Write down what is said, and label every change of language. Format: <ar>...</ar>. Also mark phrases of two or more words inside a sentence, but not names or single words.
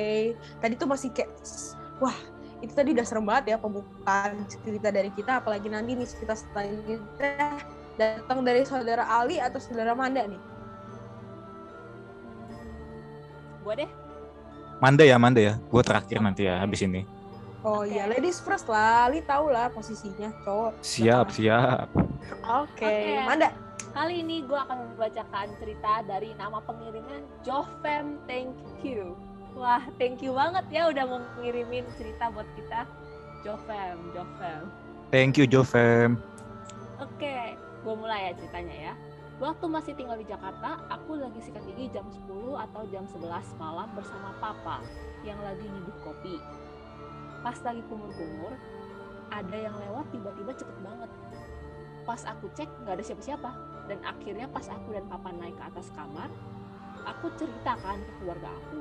<id>Tadi tuh masih kayak, wah itu tadi udah serem banget ya pembukaan cerita dari kita. Apalagi nanti nih cerita selanjutnya datang dari saudara Ali atau saudara Manda nih. Gua deh. Manda ya. Gue terakhir nanti ya habis ini. Oh Oke. iya,</id> <en>ladies first lah.</en> <id>Ali tau lah posisinya cowok. Siap. Oke. Manda. Kali ini gue akan membacakan cerita dari nama pengirimnya Jofem.</id> <en>Thank you.</en> <id>Wah,</id> <en>thank you</en> <id>banget ya udah mau ngirimin cerita buat kita. Jofem.</id> <en>Thank you Jofem.</en> <id>Oke, gue mulai ya ceritanya ya. Waktu masih tinggal di Jakarta, aku lagi sikat gigi jam 10 atau jam 11 malam bersama papa yang lagi nyeduh kopi. Pas lagi kumur-kumur, ada yang lewat tiba-tiba cepet banget. Pas aku cek, nggak ada siapa-siapa. Dan akhirnya pas aku dan papa naik ke atas kamar, aku ceritakan ke keluarga aku.</id>